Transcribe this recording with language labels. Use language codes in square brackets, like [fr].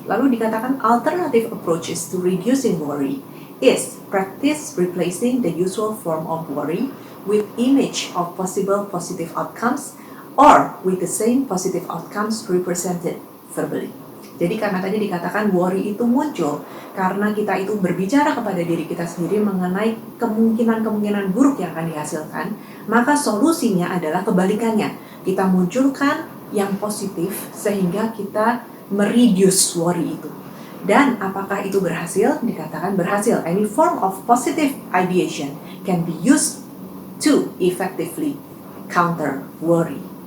[id] Lalu dikatakan [en] alternative approaches to reducing worry is practice replacing the usual form of worry with image of possible positive outcomes or with the same positive outcomes represented verbally. [id] Jadi karena tadi dikatakan worry itu muncul karena kita itu berbicara kepada diri kita sendiri mengenai kemungkinan-kemungkinan buruk yang akan dihasilkan, maka solusinya adalah kebalikannya. Kita munculkan yang positif sehingga kita mereduce worry itu. Dan apakah itu berhasil? Dikatakan berhasil. [en] Any form of positive ideation can be used to effectively counter worry.